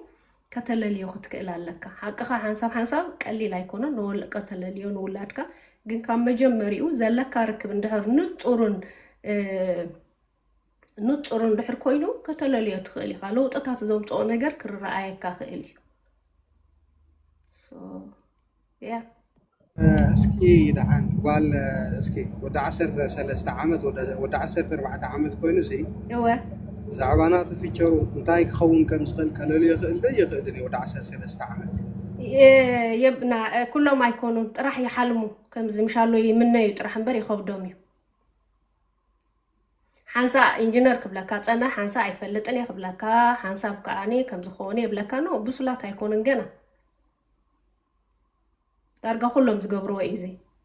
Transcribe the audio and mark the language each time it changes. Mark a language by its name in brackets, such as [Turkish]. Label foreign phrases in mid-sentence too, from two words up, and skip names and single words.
[Tigrinya] ከተለልዮ ክትክእል ኣለካ ሓቅኻ ሓንሳብ ቀሊል ኣይኮነን ንወልቀ ተለልዮ ንውላድካ ግን ካብ መጀመሪኡ ዘለካ ርክብ እንድሕር ንጡርን ድሕር ኮይኑ ከተለልዮ ትኽእል ኢኻ ለውጥታት ዘምፅኦ ነገር ክረኣየካ ክእል እዩ እስኪ ደሓን ጓል እስኪ ወደ 13 ዓመት ወደ 14 ዓመት ኮይኑ ሲ እወ ብዛዕባ ናቱ ፊቸሩ እንታይ ክኸውን ከም ዝኽእል ከለልዮ ይኽእልን ወደ 13 ዓመት የብና ኩሎም ኣይኮኑን ጥራሕ ይሓልሙ ከምዚ ምሻሎ ይምነዩ ጥራሕ እምበር ይኸብዶም እዩ ሓንሳ ኢንጂነር ክብለካ ፀና ሓንሳ ኣይፈልጥን እየ ክብለካ ሓንሳብ ከኣኒ ከምዝኾነ የብለካ ኖ ብሱላት ኣይኮኑን ገና ዳርጋ ኩሎም ዝገብርዎ እዩ ዘ